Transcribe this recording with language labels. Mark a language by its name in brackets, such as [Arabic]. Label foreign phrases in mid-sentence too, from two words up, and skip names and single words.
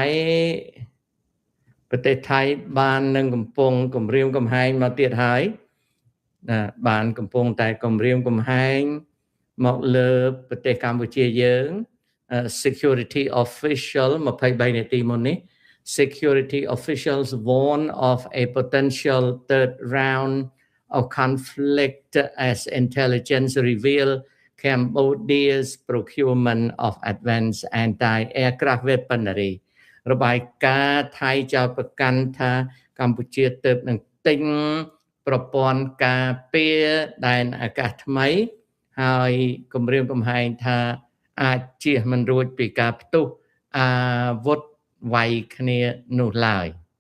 [Khmer] ថៃបាននឹងកំពុងគម្រាមកំហែងមកទៀតហើយបានកំពុងតែគម្រាមកំហែងមកលើប្រ ទេសកម្ពុជាយើង [English] security official [Khmer] 23នាទីមុននេះ [English] security officials warn of a potential third round of conflict as intelligence reveal Cambodia's procurement of advanced anti-aircraft weaponry [Khmer] របាយការណ៍ថៃចោទប្រកាន់ថាកម្ពុជាទើបនឹងទិញប្រព័ន្ធការពារដែនអាកាសថ្មីហើយគម្រាមកំហែងថាអាចជៀសមិនរួចពីការផ្ទុះអាវុធវាយគ្នានោះឡើយ